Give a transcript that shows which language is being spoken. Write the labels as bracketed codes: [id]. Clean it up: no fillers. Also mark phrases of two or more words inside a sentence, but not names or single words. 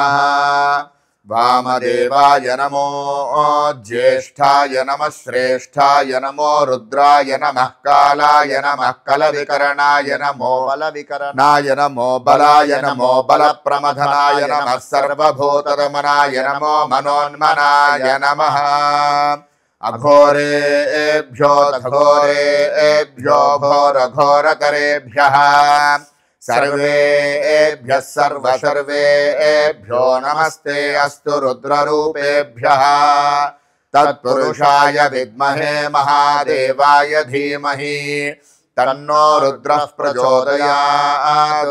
[sa] వామదేవాయ నమో జ్యేష్ఠాయ నమః శ్రేష్ఠాయ నమో రుద్రాయ నమః కాలాయ నమః కలవికరణాయ నమో బలవికరణాయ నమో బలాయ నమో బలప్రమథనాయ నమః సర్వభూతరమణాయ నమో మనోన్మనాయ నమః. అఘోరేభ్యో ఘోరేభ్యో ఘోరఘోరకరేభ్యః सर्वेभ्यः सर्वेभ्यो नमस्ते अस्तु रुद्ररूपेभ्यः. तत्पुरुषाय विद्महे महादेवाय धीमहि तन्नो रुद्रः प्रचोदयात्.